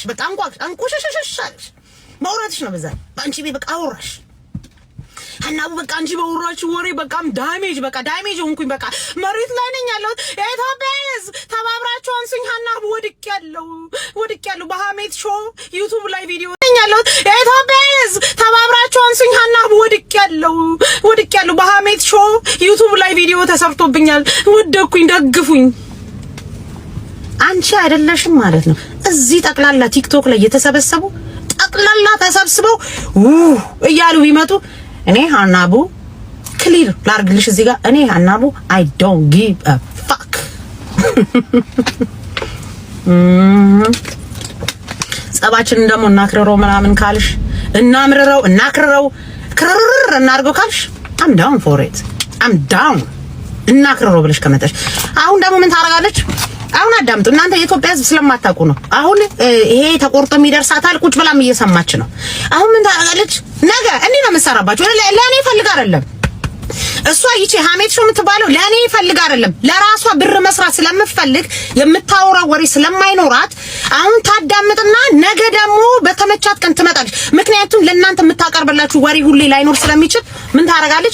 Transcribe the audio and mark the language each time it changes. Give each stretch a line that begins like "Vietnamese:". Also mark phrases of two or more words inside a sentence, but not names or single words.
Amharic: በቃ አንቋሽሽ ማውራትሽ ነው። በዛ ባንቺ ቤት በቃ አወራሽ ሀናቡ በቃ አንቺ ባወራሽ ወሬ በቃም ዳሜጅ ሆንኩኝ። በቃ መሬት ላይ ነኝ ያለሁት። የኢትዮጵያ ሕዝብ ተባብራችሁ አንሱኝ። ሀናቡ ወድቄያለሁ በሀሜት ሾው ዩቲዩብ ላይ ቪዲዮ ነኝ ያለሁት። የኢትዮጵያ ሕዝብ ተባብራችሁ አንሱኝ። ሀናቡ ወድቄያለሁ በሀሜት ሾው ዩቲዩብ ላይ ቪዲዮ ተሰርቶብኛል። ወደኩኝ፣ ደግፉኝ። አንቺ አይደለሽም ማለት ነው። እዚህ ጠቅላላ ቲክቶክ ላይ የተሰበሰቡ ጠቅላላ ተሰብስበው እያሉ ቢመጡ እኔ ሀናቡ ክሊር ላርግልሽ እዚህ ጋር እኔ ሀናቡ
English: I don't give a fuck።
Amharic: ጸባችን ደግሞ እናክርረው ምናምን ካልሽ እናክርረው ክርር እናርገው ካልሽ
English: I'm down for it። I'm down
Amharic: እናክርረው ብለሽ ከመጣሽ አሁን ደግሞ ምን ታረጋለች? አሁን አዳምጡ እናንተ የኢትዮጵያ ሕዝብ ስለማታውቁ ነው። አሁን ይሄ ተቆርጦ የሚደርሳታል ቁጭ ብላም እየሰማች ነው። አሁን ምን ታረጋለች? ነገ እኔ ነው የምሰራባችሁ። ለኔ ፈልግ አይደለም እሷ ይቺ ሀሜት ሾው የምትባለው ለኔ ፈልግ አይደለም፣ ለራሷ ብር መስራት ስለምትፈልግ የምታወራው ወሬ ስለማይኖራት አሁን ታዳምጥና ነገ ደግሞ በተመቻት ቀን ትመጣለች። ምክንያቱም ለእናንተ የምታቀርብላችሁ ወሬ ሁሌ ላይኖር ስለሚችል ምን ታረጋለች?